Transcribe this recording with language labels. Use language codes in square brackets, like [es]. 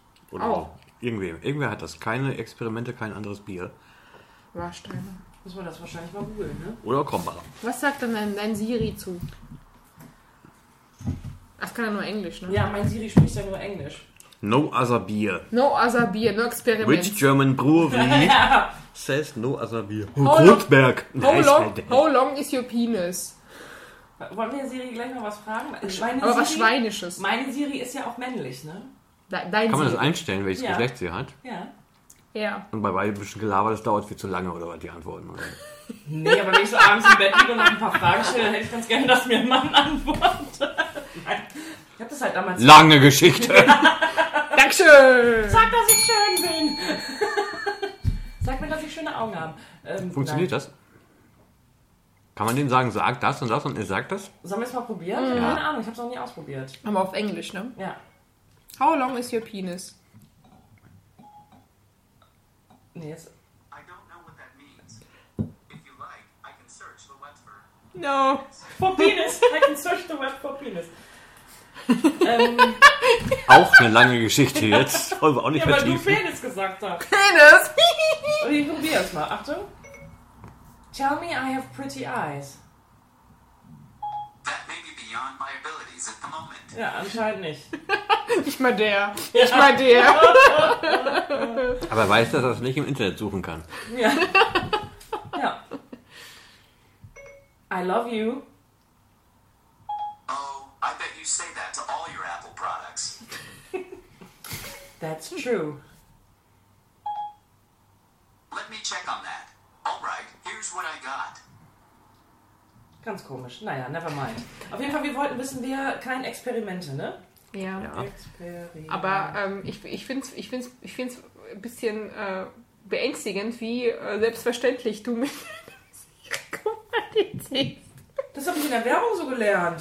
[de] Oder auch. Irgendwer hat das. Keine Experimente, kein anderes Bier. Warsteiner. Muss man das wahrscheinlich mal googeln, ne? Oder Krombacher. Was sagt denn dein Siri zu? Das kann ja nur Englisch, ne? Ja, mein Siri spricht ja nur Englisch. [en] No other beer. No other beer, no experiment. Which German brewery ja, says no other beer? Kronsberg. How long is your penis? [de] Wollen wir Siri gleich noch was fragen? Aber Siri, was Schweinisches. Meine Siri ist ja auch männlich, ne? Dein kann man Siri das einstellen, welches ja, Geschlecht sie hat? Ja. Und bei weiblichen Gelaber, das dauert viel zu lange, oder was die Antworten? Oder? Nee, aber wenn ich so abends im Bett liege und noch ein paar Fragen stelle, dann hätte ich ganz gerne, dass mir ein Mann antwortet. Ich hab das halt damals... Lange gesehen. Geschichte. Dankeschön. Sag, dass ich schön bin. Sag mir, dass ich schöne Augen habe. Funktioniert nein, das? Kann man dem sagen, sag das und das und er sagt das? Sollen wir es mal probieren? Mhm. Ja. Keine Ahnung, ich hab's noch nie ausprobiert. Aber auf Englisch, ne? Ja. [en] How long is your penis? [de] Nee, jetzt... [en] I don't know what that means. If you like, I can search the web for... No. For penis. I can search the web for penis. [de] Auch eine lange Geschichte jetzt. Wollen wir auch nicht ja, vertiefen. Ja, weil du Penis gesagt hast. Penis! Okay, ich probier es mal. Achtung. [en] Tell me I have pretty eyes. That may be beyond my abilities at the moment. [de] Ja, anscheinend nicht. Nicht mal der. Ja. Nicht mal der. Aber weißt du, dass er es nicht im Internet suchen kann? [en] Ja. I love you. I bet you say that to all your Apple products. That's true. Let me check on that. All right, here's what I got. [de] Ganz komisch. Naja, [en] never mind. [de] Auf jeden Fall, wir wollten wissen, wir kein Experimente, ne? Ja. Ja. Aber ich find's ein bisschen beängstigend, wie selbstverständlich du mich kommentierst. Das habe ich in der Werbung so gelernt.